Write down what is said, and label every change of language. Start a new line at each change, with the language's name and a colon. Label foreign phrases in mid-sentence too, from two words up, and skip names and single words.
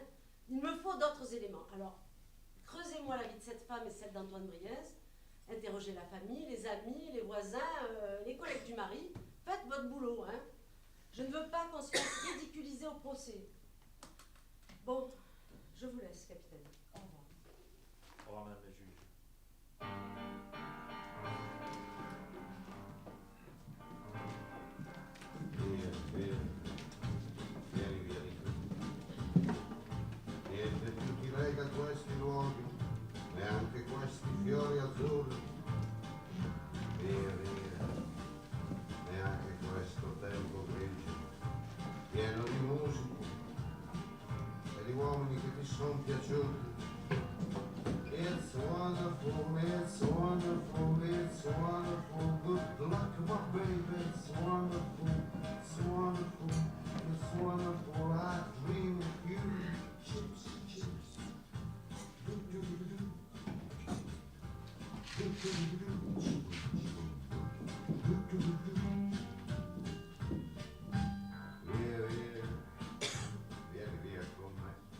French: Il me faut d'autres éléments. Alors, creusez-moi la vie de cette femme et celle d'Antoine Briens. Interrogez la famille, les amis, les voisins, les collègues du mari. Faites votre boulot. Hein? Je ne veux pas qu'on se fasse ridiculiser au procès. Bon, je vous laisse, capitaine. Au revoir. Au revoir Madame la juge.
Italian: Niente più ti lega a questi luoghi, neanche questi fiori azzurri. Via, via, neanche questo tempo grigio, pieno di musica e di uomini che ti sono piaciuti.
English: It's wonderful, it's wonderful, it's wonderful, good luck my baby, it's wonderful, it's wonderful, it's wonderful, I dream of you. Chips, chips. Do, do, do, do. Do, do, do, do. Do, do, do, do.
Italian: Via, via, vieni via con me.